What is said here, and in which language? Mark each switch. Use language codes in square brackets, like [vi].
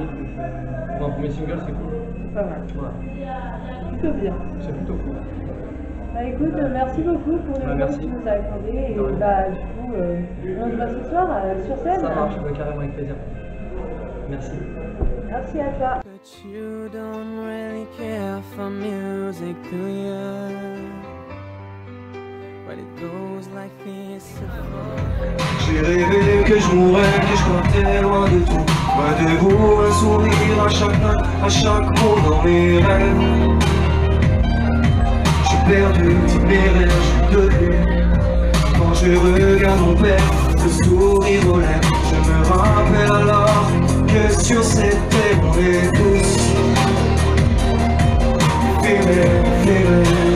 [fr] Donc, pour un premier single, c'est cool. Pas mal. Ouais. Plutôt bien. C'est plutôt cool. Bah écoute, merci beaucoup pour le temps merci. que tu nous as accordé. Et De rien. bah du coup, on se voit ce soir sur scène. Ça marche, carrément avec plaisir. Merci. Merci à toi. [en] But you don't really care for music, do you? But it goes like this. [fr] J'ai rêvé que je mourrais, que je comptais loin de tout, loin de vous, un sourire à chaque note, à chaque mot dans mes rêves. J'ai perdu tous mes rêves, je suis devenu. Quand je regarde mon père, ce sourire aux lèvres, je me rappelle alors que sur cette terre on est tous fêlés.